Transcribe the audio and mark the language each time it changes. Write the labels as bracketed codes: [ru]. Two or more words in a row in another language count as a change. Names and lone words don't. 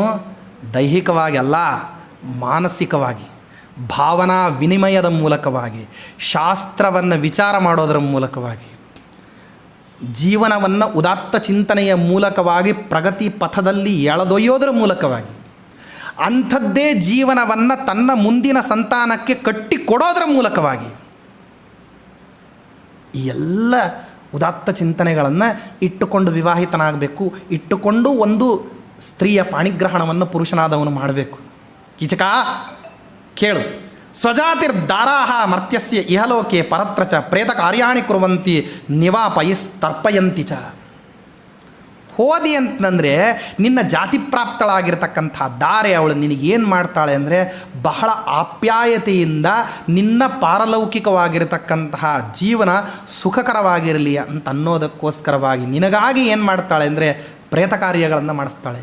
[kn] ದೈಹಿಕವಾಗಿ ಅಲ್ಲ, ಮಾನಸಿಕವಾಗಿ, ಭಾವನಾ ವಿನಿಮಯದ ಮೂಲಕವಾಗಿ, ಶಾಸ್ತ್ರವನ್ನು ವಿಚಾರ ಮಾಡೋದರ ಮೂಲಕವಾಗಿ, ಜೀವನವನ್ನು ಉದಾತ್ತ ಚಿಂತನೆಯ ಮೂಲಕವಾಗಿ ಪ್ರಗತಿ ಪಥದಲ್ಲಿ ಎಳೆದೊಯ್ಯೋದರ ಮೂಲಕವಾಗಿ, ಅಂಥದ್ದೇ ಜೀವನವನ್ನು ತನ್ನ ಮುಂದಿನ ಸಂತಾನಕ್ಕೆ ಕಟ್ಟಿಕೊಡೋದರ ಮೂಲಕವಾಗಿ ಈ ಎಲ್ಲ ಉದಾತ್ತ ಚಿಂತನೆಗಳನ್ನು ಇಟ್ಟುಕೊಂಡು ವಿವಾಹಿತನಾಗಬೇಕು. ಇಟ್ಟುಕೊಂಡು ಒಂದು ಸ್ತ್ರೀಯ ಪಾಣಿಗ್ರಹಣವನ್ನು ಪುರುಷನಾದವನು ಮಾಡಬೇಕು. [sa] ಕೀಚಕ ಕೇಳು, ಸ್ವಜಾತಿರ್ದಾರಾಹ ಮರ್ತ್ಯಸ್ಯ ಇಹಲೋಕೆ ಪರತ್ರ ಚ ಪ್ರೇತ ಕಾರ್ಯಾಣಿ ಕುರುವಂತಿ ನಿವಾಪಯಿಸ್ತರ್ಪಯಂತಿ ಚ. [kn] ಹೋದಿ ಅಂತಂದರೆ ನಿನ್ನ ಜಾತಿ ಪ್ರಾಪ್ತಳಾಗಿರ್ತಕ್ಕಂಥ ದಾರೆ ಅವಳು ನಿನಗೇನು ಮಾಡ್ತಾಳೆ ಅಂದರೆ ಬಹಳ ಆಪ್ಯಾಯತೆಯಿಂದ ನಿನ್ನ ಪಾರಲೌಕಿಕವಾಗಿರತಕ್ಕಂತಹ ಜೀವನ ಸುಖಕರವಾಗಿರಲಿ ಅಂತ ಅನ್ನೋದಕ್ಕೋಸ್ಕರವಾಗಿ ನಿನಗಾಗಿ ಏನು ಮಾಡ್ತಾಳೆ ಅಂದರೆ ಪ್ರೇತ ಕಾರ್ಯಗಳನ್ನು ಮಾಡಿಸ್ತಾಳೆ.